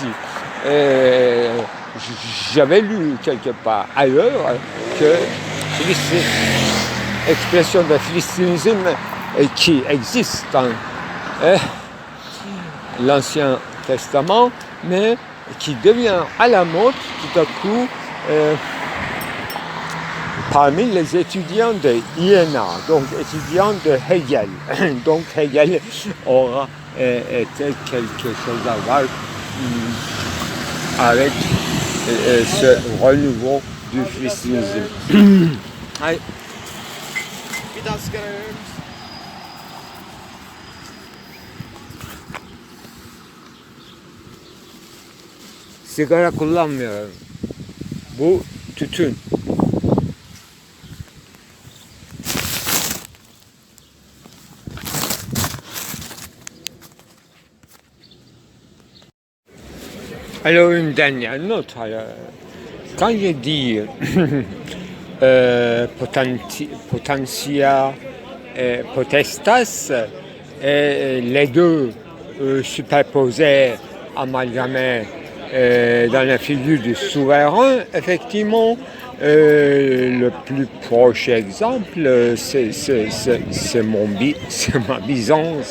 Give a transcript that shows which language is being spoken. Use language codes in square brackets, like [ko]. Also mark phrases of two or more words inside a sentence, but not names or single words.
[fr] Et j'avais lu quelque part ailleurs que l'expression de philistinisme qui existe dans l'Ancien Testament, mais qui devient à la mode tout à coup parmi les étudiants de Iéna, donc étudiants de Hegel. Donc Hegel aura été quelque chose à voir avec ce renouveau du christianisme. [tr] Ay. Bir daha sigara verir misin? Sigara kullanmıyorum. Bu tütün. [fr] Alors une dernière note. Alors, quand je dis [la] potentia et potestas, [fr] les deux superposés, amalgamés dans la figure du souverain, effectivement, le plus proche exemple, c'est ma Byzance.